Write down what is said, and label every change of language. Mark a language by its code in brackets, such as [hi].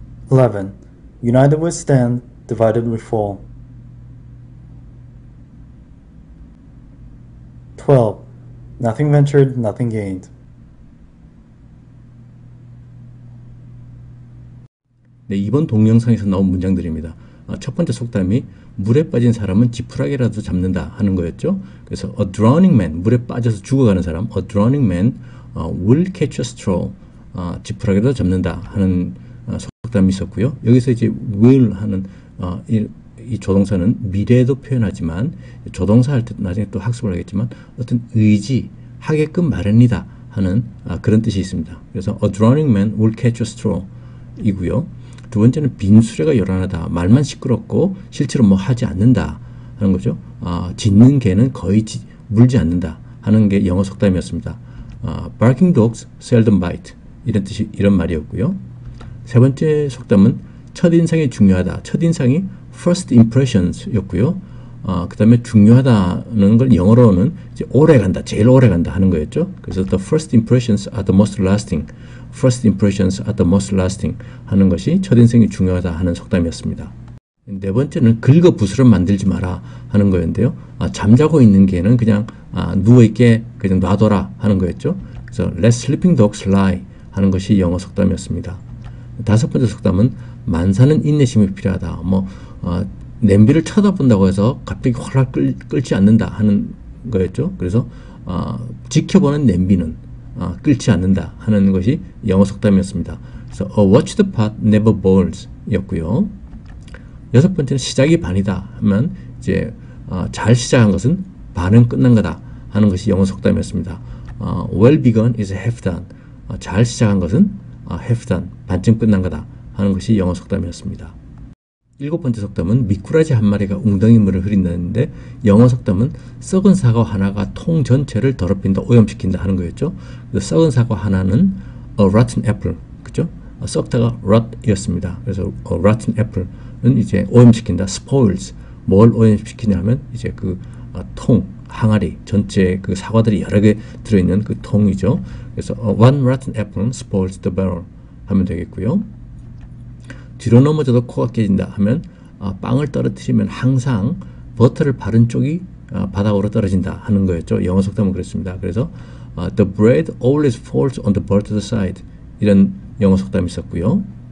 [en] 11. United we stand, divided we fall. 12. Nothing ventured, nothing gained. [ko] 네, 이번 동영상에서 나온 문장들입니다. 첫 번째 속담이 물에 빠진 사람은 지푸라기라도 잡는다 하는 거였죠. 그래서 a drowning man, 물에 빠져서 죽어가는 사람, [en] a drowning man will catch a straw, [ko] 지푸라기라도 잡는다 하는 속담이 있었고요. 여기서 이제 will 하는 이 조동사는 미래도 표현하지만 조동사 할 때 나중에 또 학습을 하겠지만 어떤 의지, 하게끔 마련이다 하는 그런 뜻이 있습니다. 그래서 [en] a drowning man will catch a straw [ko] 이고요. 두 번째는 빈수레가 요란하다. 말만 시끄럽고 실제로 뭐 하지 않는다 하는 거죠. 짖는 개는 거의 물지 않는다 하는 게 영어 속담이었습니다. [en] Barking dogs seldom bite [ko] 이런 말이었고요. 세 번째 속담은 첫인상이 중요하다. 첫인상이 first impressions 였고요. 그 다음에 중요하다는 걸 영어로는 이제 오래 간다, 제일 오래 간다 하는 거였죠. [en] 그래서 the first impressions are the most lasting. First impressions are the most lasting [ko] 하는 것이 첫인상이 중요하다 하는 속담이었습니다. 네 번째는 긁어 부스럼 만들지 마라 하는 거였는데요. 잠자고 있는 개는 그냥 누워있게 그냥 놔둬라 하는 거였죠. 그래서 [en] let sleeping dogs lie [ko] 하는 것이 영어 속담이었습니다. 다섯 번째 속담은 만사는 인내심이 필요하다. 냄비를 쳐다본다고 해서 갑자기 확 끓지 않는다 하는 거였죠. 그래서 지켜보는 냄비는 끓지 않는다 하는 것이 영어 속담이었습니다. 그래서 [en] watch the pot never boils [ko] 였고요. 여섯 번째는 시작이 반이다 하면 이제 잘 시작한 것은 반은 끝난 거다 하는 것이 영어 속담이었습니다. [en] well begun is half done. [ko] 잘 시작한 것은 half done, 반쯤 끝난 거다 하는 것이 영어 속담이었습니다. 일곱 번째 속담은 미꾸라지 한 마리가 웅덩이 물을 흐린다는데 영어 속담은 썩은 사과 하나가 통 전체를 더럽힌다, 오염시킨다 하는 거였죠. 그래서 썩은 사과 하나는 a rotten apple, 그죠? 썩다가 rot이었습니다. 그래서 a rotten apple은 이제 오염시킨다, spoils. 뭘 오염시키냐면 이제 그 통, 항아리 전체 그 사과들이 여러 개 들어있는 그 통이죠. 그래서 [en] one rotten apple spoils the barrel [ko] 하면 되겠고요. 뒤로 넘어져도 코가 깨진다 하면 빵을 떨어뜨리면 항상 버터를 바른 쪽이 바닥으로 떨어진다 하는 거였죠. 영어 속담은 그렇습니다. 그래서 [en] the bread always falls on the bird side [ko] 이런 영어 속담이 있었고요.